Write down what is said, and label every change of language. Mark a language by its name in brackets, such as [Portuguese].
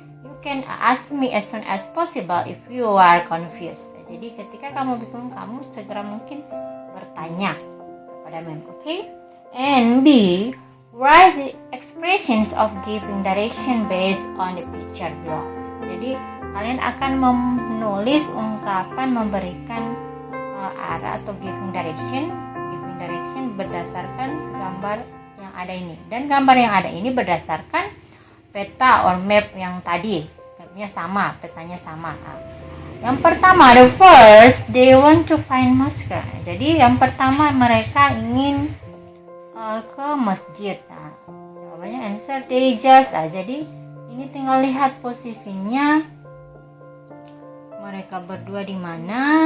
[English] You can ask me as soon as possible if you are confused. [Indonesian] Jadi ketika kamu bingung, kamu segera mungkin bertanya kepada mem. Okay? [English] And B, write the expressions of giving direction based on the picture below. [Indonesian] Jadi kalian akan menulis ungkapan memberikan arah atau giving direction berdasarkan gambar yang ada ini. Dan gambar yang ada ini berdasarkan peta or map yang tadi. Mapnya sama, petanya sama. Yang pertama, [English] the first, they want to find mosque. [Indonesian] Jadi yang pertama mereka ingin ke masjid. Jawabannya [English] answer they just. [Indonesian] Jadi ini tinggal lihat posisinya mereka berdua di mana.